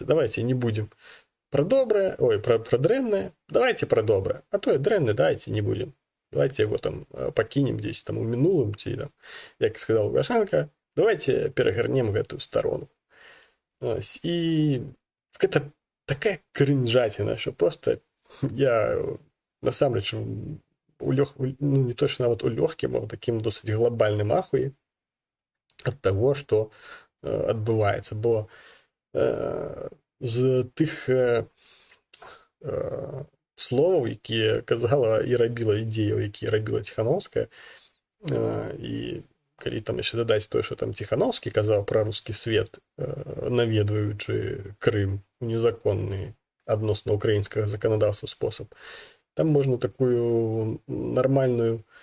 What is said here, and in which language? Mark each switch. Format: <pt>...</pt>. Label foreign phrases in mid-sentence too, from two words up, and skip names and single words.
<ru>Давайте не будем</ru> <be>пра добрае, пра дрэннае, давайте пра добрае. А тое дрэннае</be> <ru>давайте не будем.</ru> <be>Давайте яго там пакінем дзесь там у мінулым, ці там, як сказал Лукашенко, давайте перагарнем гэтую старонку. І гэта такая крынжаціна, що просто я насамрэч не то, що нават у лёгкім, а ў такім досыць глобальным ахуі ад таго, што адбываецца. Бо з тых словаў, якія казала і рабіла ідзеяў, якія рабіла Ціхановская, і калі там яшчэ дадаць тое, што там Ціхановскі казаў пра рускі свет, наведваючы Крым у незаконны адносна украінскага заканадаўства спосаб, там можна такую нармальную</be>